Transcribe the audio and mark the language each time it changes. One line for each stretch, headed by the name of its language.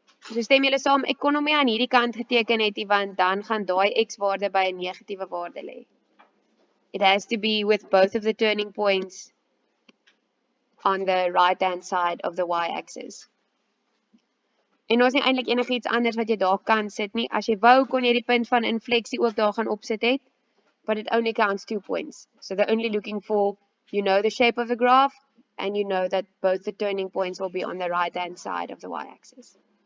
Afrikaans: So stem julle saam, ek kon hom nie aan hierdie kant geteken het nie, want dan gaan daai x waarde by 'n negatiewe waarde lê.
English: It has to be with both of the turning points on the right hand side of the y-axis.
Afrikaans: En ons nie eintlik enigiets anders wat jy daar kan sit nie. As jy wou, kon jy die punt van infleksie ook daar gaan opsit het.
English: But it only counts 2 points. So they're only looking for, you know the shape of the graph, and you know that both the turning points will be on the right hand side of the y-axis.